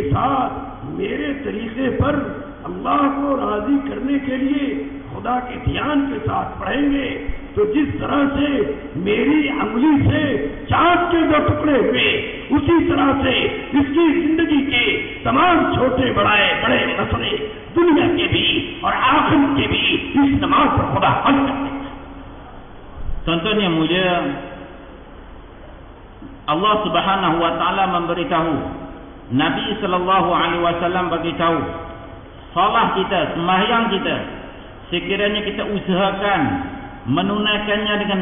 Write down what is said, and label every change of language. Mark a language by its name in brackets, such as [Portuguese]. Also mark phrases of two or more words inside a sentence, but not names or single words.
[Hindi] साथ मेरे तरीके पर अल्लाह को राजी करने के लिए खुदा के ध्यान के साथ पढ़ेंगे, तो तो जिस तरह से मेरी अंगुली से चांद के 2 टुकड़े हुए, उसी तरह से इसकी जिंदगी के तमाम छोटे बड़े मसले दुनिया के भी और आखिरत के भी इस नमाज पर खुदा हल करते हैं। [Malay] Tuan-tuan yang mulia, [Arabic] الله سبحانه و تعالى [Malay] memberitahu, Nabi [Arabic] صلى الله عليه وسلم [Malay] beritahu, salat kita, sembahyang kita, sekiranya kita usahakan menunaikannya dengan